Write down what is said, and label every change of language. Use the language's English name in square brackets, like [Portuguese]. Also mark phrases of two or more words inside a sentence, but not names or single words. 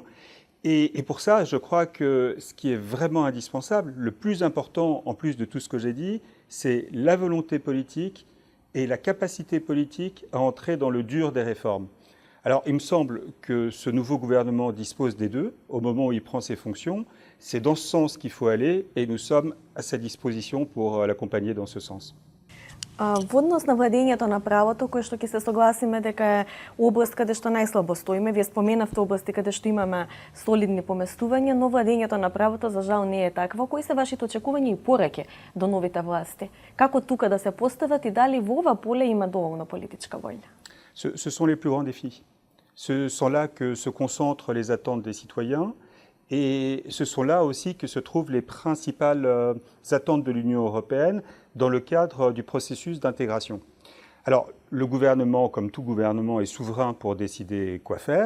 [French] Et pour ça, je crois que ce qui est vraiment indispensable, le plus important, en plus de tout ce que j'ai dit, c'est la volonté politique et la capacité politique à entrer dans le dur des réformes. Alors, il me semble que ce nouveau gouvernement dispose des deux au moment où il prend ses fonctions. C'est dans ce sens qu'il faut aller et nous sommes à sa disposition pour l'accompagner dans ce sens. [Macedonian] Во однос на владењето на правото, кој што ќе се согласиме дека е област каде што најслабо стоиме, вие споменавте области каде што имаме солидни поместувања, но владењето на правото за жал не е такво. Кои се вашите очекувања и пораки до новите власти? Како тука да се постават и дали во ова поле има доволно политичка воља? [French] Ce sont les plus grands défis. Ce sont là que se concentrent les attentes des citoyens et ce sont là aussi que se trouvent les principales attentes de l'Union européenne dans le cadre du processus d'intégration. Alors, le gouvernement, comme tout gouvernement, est souverain pour décider quoi faire.